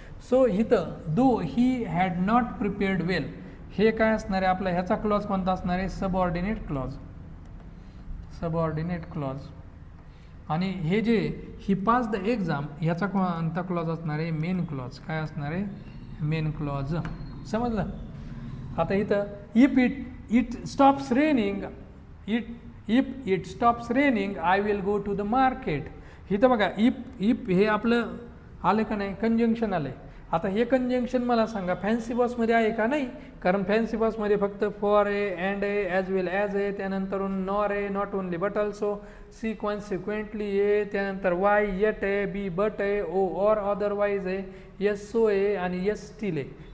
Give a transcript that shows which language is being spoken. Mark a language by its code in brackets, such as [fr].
[mr] So इथं [en] though he had not prepared well [mr] हे काय असणार आहे आपला, ह्याचा क्लॉज कोणता असणार आहे, सबऑर्डिनेट क्लॉज. Subordinate clause. आणि हे जे [en] he pass the exam [mr] ह्याचा कोणता क्लॉज असणार आहे, मेन क्लॉज. काय असणार आहे, मेन क्लॉज. समजलं. आता इथं [en] If it stops raining if it stops raining I will go to the market. [mr] इथं बघा, इफ हे आपलं आलं का नाही, कंजंक्शन आलंय. आता हे कंजंक्शन मला सांगा फॅन्सी बॉसमध्ये आहे का, नाही. कारण फॅन्सी बॉसमध्ये फक्त फॉर आहे, अँड आहे, ॲज वेल ॲज आहे, त्यानंतर नॉर आहे, not only but also, C consequently आहे, त्यानंतर वाय येट आहे, बी बट आहे, ओ ऑर अदरवाईज आहे, यस सो आहे आणि यस स्टील आहे.